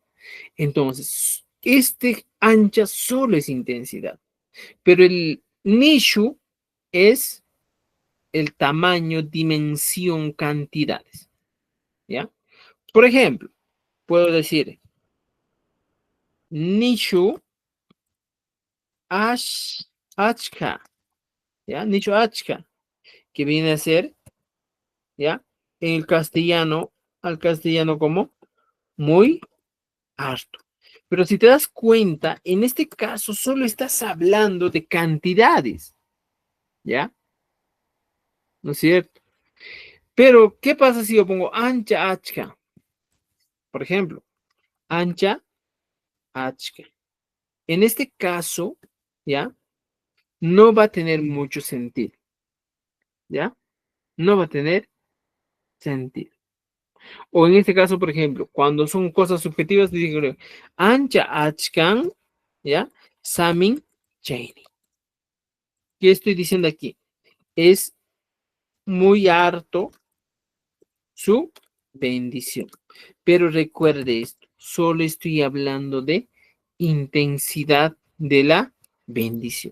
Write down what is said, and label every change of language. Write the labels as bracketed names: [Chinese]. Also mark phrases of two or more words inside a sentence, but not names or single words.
[Spanish] Entonces, este ancha solo es intensidad, pero el nishu es el tamaño, dimensión, cantidades, ¿ya? Por ejemplo, puedo decir, [Quechua] nishu achka, ¿ya? Nishu achka, [Spanish] que viene a ser, ¿ya? En el castellano, al castellano como muy harto. Pero si te das cuenta, en este caso solo estás hablando de cantidades, ¿ya? ¿No es cierto? Pero, ¿qué pasa si yo pongo [Quechua] ancha achka? [Spanish] Por ejemplo, [Quechua] ancha achka. [Spanish] En este caso, ¿ya? No va a tener mucho sentido, ¿ya? No va a tener sentido. O en este caso, por ejemplo, cuando son cosas subjetivas, digo, [Quechua] ancha achkan, ¿ya? Samin chaini. [Spanish] ¿Qué estoy diciendo aquí? Es muy harto su bendición. Pero recuerde esto, solo estoy hablando de intensidad de la bendición.